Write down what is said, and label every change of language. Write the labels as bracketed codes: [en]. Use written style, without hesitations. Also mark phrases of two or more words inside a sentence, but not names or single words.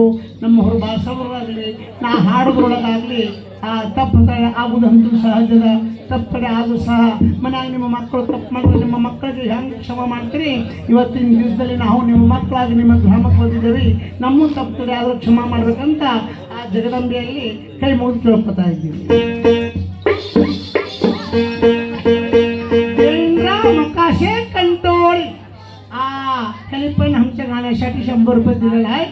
[kn] ನಮ್ಮ ಹೊರ ಭಾಷೆಗಳಾಗಲಿ ನಾ ಹಾಡುದ್ರೊಳಗಾಗಲಿ ಆ ತಪ್ಪು ಆಗುವುದಂತೂ ಸಹಜದ. ತಪ್ಪಡೆ ಆದರೂ ಸಹ ಮನ್ಯಾಗ ನಿಮ್ಮ ಮಕ್ಕಳು ತಪ್ಪು ಮಾಡಿದ್ರೆ ನಿಮ್ಮ ಮಕ್ಕಳಿಗೆ ಹೆಂಗೆ ಕ್ಷಮ ಮಾಡ್ತೀರಿ? ಇವತ್ತಿನ ದಿವಸದಲ್ಲಿ ನಾವು ನಿಮ್ಮ ಮಕ್ಕಳಾಗಿ ನಿಮ್ಮ ಗ್ರಾಮಕ್ಕೆ ಬಂದಿದ್ದೇವೆ. ನಮ್ಮ ತಪ್ಪಡೆ ಆದರೂ ಕ್ಷಮ ಮಾಡ್ಬೇಕಂತ ಆ ಜಗದಂಬೆಯಲ್ಲಿ ಕೈ ಮುಗಿದು ಕೇಳ್ಕೊತಾ ಇದ್ದೀವಿ. [mr] मकाशे कंटोळ पण आमच्या गाण्यासाठी 100 रुपये दिलेला आहे.